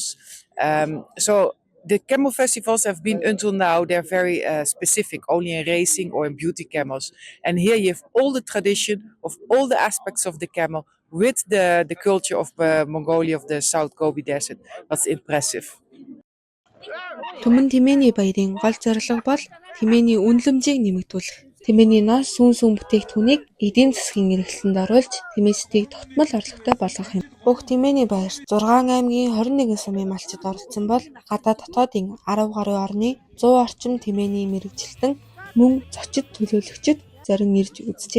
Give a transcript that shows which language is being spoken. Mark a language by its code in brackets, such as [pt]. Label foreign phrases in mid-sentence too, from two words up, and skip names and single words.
[en] So the camel festivals have been until now, they're very specific, only in racing or in beauty camels. And here you have all the tradition of all the aspects of the camel with the culture of Mongolia, of the South Gobi Desert. That's impressive. [mn] Түмэн тэмээний баярын гол зорилго бол тэмээний үнэлэмжийг нэмэгдүүлэх. Тэмээний нас сүн бүтээгдэхүүнийг эдийн засгийн эргэлтэнд оруулж тэмээчдийг тогтмол орлоготой болгох юм. Бүх тэмээний баярт 6 аймгийн 21 сумын малчид оролцсон бол гадаад дотоодын 10 гаруй орны 100 орчим тэмээний мэргэжилтэн мөн зочид төлөөлөгчид зарим ирж үзжээ.